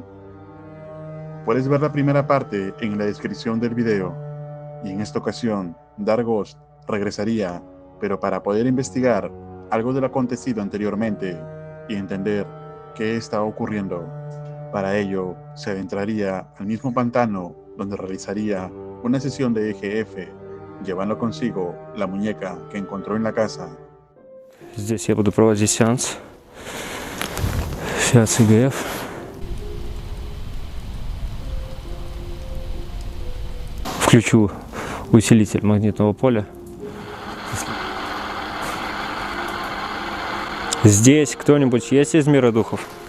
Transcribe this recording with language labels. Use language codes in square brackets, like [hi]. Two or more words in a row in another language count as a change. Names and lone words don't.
[es] Puedes ver la primera parte en la descripción del video, y en esta ocasión, Dargos regresaría, pero para poder investigar algo de lo acontecido anteriormente y entender qué está ocurriendo. Para ello, se adentraría al mismo pantano donde realizaría una sesión de EGF, llevando consigo la muñeca que encontró en la casa. [ru] Здесь я буду проводить сеанс. Сеанс ИГФ. Включу усилитель магнитного поля. Здесь кто-нибудь есть из мира духов?